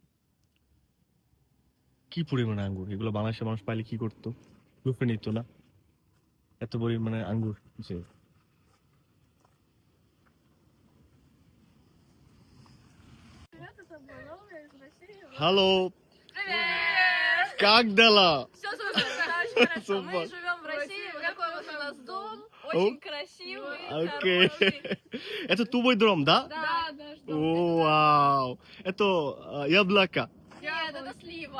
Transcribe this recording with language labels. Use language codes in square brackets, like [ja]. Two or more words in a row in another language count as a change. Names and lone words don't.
[bn] কি পরিমাণে আঙ্গুর! এগুলো বাংলাদেশের মানুষ পাইলে কি করতো? লুফে নিত না? এত পরিমাণে আঙ্গুর যে। [ru] হ্যালো, Привет! как дела? Все супер, да, очень хорошо. Супер. Мы живем в России, вот такой вот у нас дом, О, очень красивый, окей. хороший. Это твой дом, да? Да, да, что? О, вау. Это яблоко. Нет, это слива.